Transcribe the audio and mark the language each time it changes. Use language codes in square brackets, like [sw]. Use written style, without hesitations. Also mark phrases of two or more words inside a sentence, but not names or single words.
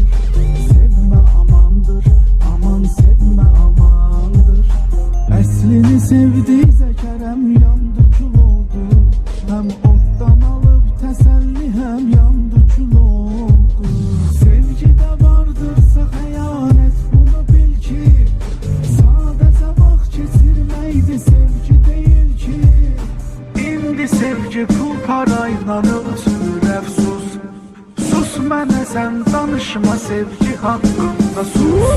[tr] Sevme amandır. Aman sevme amandır. Əslini sevdiyse Kerem yandı kül oldu. Hem ottan alıp teselli hem yandı kül oldu. Sevgide vardırsa xəyanət bunu bil ki. [az] Sadece vaxt keçirməkdi sevgi değil ki. İndi sevgi pul parayla ölçülür əfsus. Sus mənə sən danışma sevgi haqqında sus.